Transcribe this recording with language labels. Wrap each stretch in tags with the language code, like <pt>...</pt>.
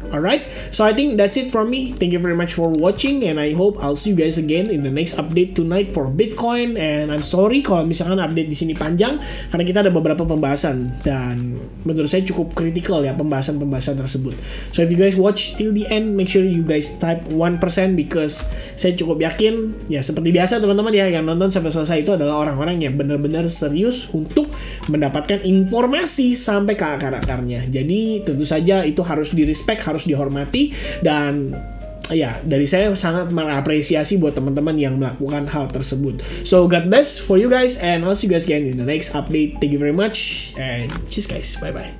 <en>Alright, so I think that's it from me. Thank you very much for watching, and I hope I'll see you guys again in the next update tonight for Bitcoin. And I'm sorry</en> <id>kalau misalkan update di sini panjang karena kita ada beberapa pembahasan dan menurut saya cukup kritikal ya pembahasan tersebut.</id> <en>So if you guys watch till the end, make sure you guys type 1% because</en> <id>saya cukup yakin ya seperti biasa teman-teman ya, yang nonton sampai selesai itu adalah orang-orang yang benar-benar serius untuk mendapatkan informasi sampai ke akar-akarnya. Jadi tentu saja itu harus di-respect, harus dihormati, dan ya dari saya sangat mengapresiasi buat teman-teman yang melakukan hal tersebut.</id> <en>So God bless for you guys, and I'll see you guys again in the next update. Thank you very much and cheers guys, bye bye.</en>